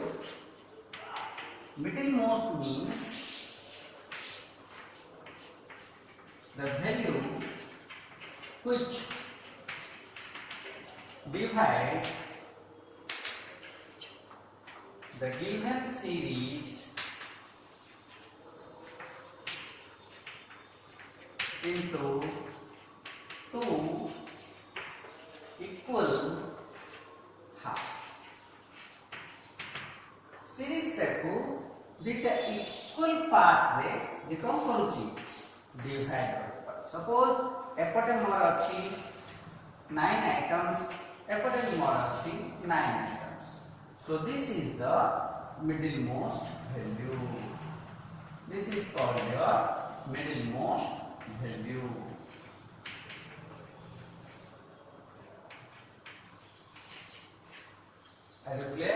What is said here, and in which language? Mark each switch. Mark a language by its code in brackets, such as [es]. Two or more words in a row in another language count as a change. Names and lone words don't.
[en] Middlemost means the value which divide the given series into two equal half. [or] ସିରିଜ ଟାକୋ ଦୁଟା [en] equal part [or] ରେ ଜେ କୋନ କରୁଚି ଡିଭାଇଡ କର. ସପୋଜ ଏପଟେ ମୋର ଅଛି 9 ଆଇଟମ୍ସ ଏପଟେ ମୋର ଅଛି 9 ଆଇଟମ୍ସ एपटे मोर अछि 9 आइटम्स. [en] So this is the middlemost value. This is called the middlemost value. Are you clear?